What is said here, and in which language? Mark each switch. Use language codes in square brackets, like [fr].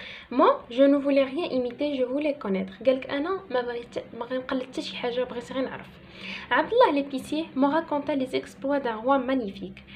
[fr] Moi, je ne voulais rien imiter, je voulais connaître. [ar] قالك انا ما غنقلد حتى شي حاجه، بغيت غير نعرف. [fr] عبد الله ليبيسيer me raconta les exploits d'un roi magnifique.